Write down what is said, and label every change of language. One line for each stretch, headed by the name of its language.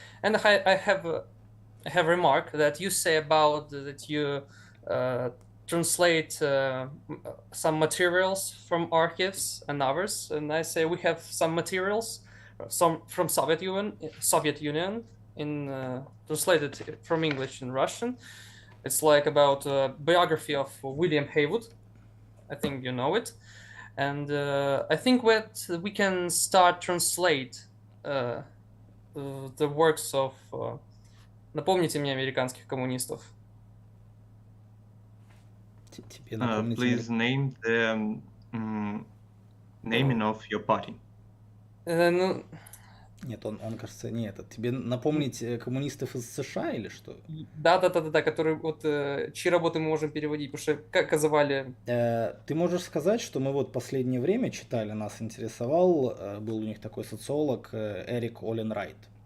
English: And I have remarked that you say about that you translate some materials from archives and others, and I say we have some materials from Soviet Union in translated from English and Russian. It's like about biography of William Haywood. I think you know it, and I think that we can start translate the works of.
Russian: Напомните мне американских коммунистов.
English: Please name the naming of your party.
Russian: Нет, он кажется, не этот. Тебе напомнить коммунистов из США или что? Да, которые вот чьи работы мы можем переводить, потому что как звали? Ты можешь сказать, что мы вот последнее время читали, нас интересовал, был у них такой социолог Эрик Оленрайт.